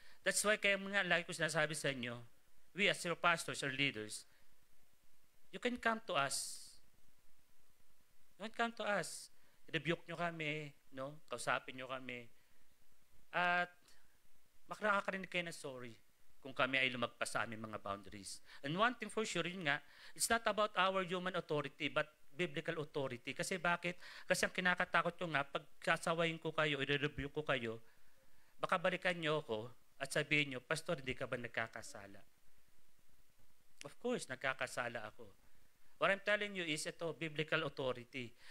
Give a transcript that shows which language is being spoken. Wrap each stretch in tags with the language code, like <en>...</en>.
<en>That's why</en> <tl>kaya mga lagi ko sinasabi sa inyo,</tl> <en>we as your pastors or leaders, you can come to us. You can come to us.</en> <tl>Rebuke nyo kami, no? Kausapin nyo kami. At makakarinig kayo ng sorry kung kami ay lumagpas sa aming mga boundaries.</tl> <en>And one thing for sure,</en> <tl>yun nga,</tl> <en>it's not about our human authority, but biblical authority.</en> <tl>Kasi bakit? Kasi ang kinakatakot ko nga, pag sasawayin ko kayo, i-review ko kayo, baka balikan nyo ako at sabihin nyo, Pastor, hindi ka ba nagkakasala?</tl> <en>Of course,</en> <tl>nagkakasala ako.</tl> <en>What I'm telling you is, ito, biblical authority.</en>